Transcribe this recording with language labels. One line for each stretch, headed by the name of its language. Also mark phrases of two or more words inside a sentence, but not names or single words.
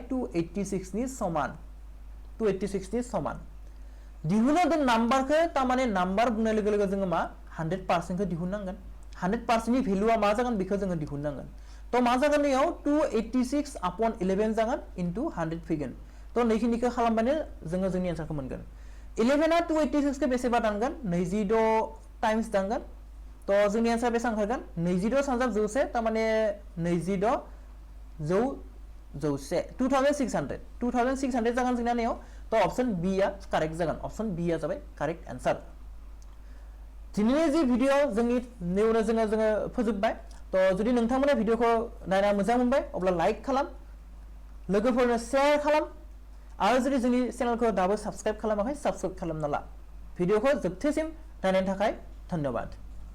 Bodo: 286 नि समान 286 नि समान दिहुनो द नाम्बारखौ तामाने नाम्बार बुंनाय लोगो लोगो जोङो मा 100% खौ दिहुननांगोन 100% नि भेलुआ मा जागोन बेखौ जोङो दिहुननांगोन तो मा जागोन नैयाव 286 upon 11 जागोन into 100 फैगोन तो नैखिनिखौ खालामबानो जोङो जोंनि आन्सारखौ मोनगोन 11 आ 286 खौ बेसेबा दानगोन 26 टाइम्स दानगोन तो जोंनि आन्सार बेसेबां ओंखारगोन 26 सानजाब जौसे तामाने 26 जौसे 2600 जागोन जोंना नैयाव तो
English: option B
Bodo: आ करेक्ट जागोन
English: option B
Bodo: आ जाबाय
English: correct answer
Bodo: दिनैनि जि भिडिअ जोंनि नेवनो जोङो फोजोबबाय तो जुदि नोंथांमोना भिडिअखौ नायना मोजां मोनबाय अब्ला लाइक खालाम लोगोफोरनो शेयार खालाम आरो जुदि जोंनि चेनेलखौ दाबो साबस्क्राइब खालामाखै साबस्क्राइब खालामना ला भिडिअखौ जोबथेसिम नायनायनि थाखाय धन्यवाद।